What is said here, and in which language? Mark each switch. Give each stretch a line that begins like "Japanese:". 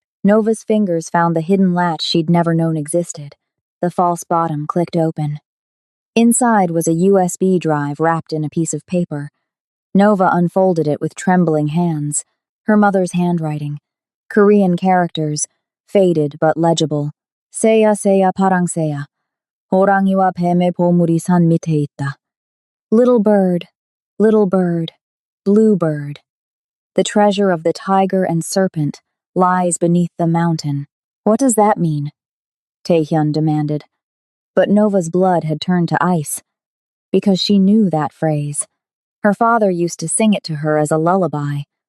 English: Nova's fingers found the hidden latch she'd never known existed. The false bottom clicked open. Inside was a USB drive wrapped in a piece of paper. Nova unfolded it with trembling hands. Her mother's handwriting. Korean characters, faded but legible.
Korean: 세야 세야 파랑새야. 호랑이와 뱀의 보물이 산 밑에 있다.
English: Little bird, blue bird. The treasure of the tiger and serpent lies beneath the mountain. What does that mean? Taehyun demanded. But Nova's blood had turned to ice. Because she knew that phrase. Her father used to sing it to her as a lullaby.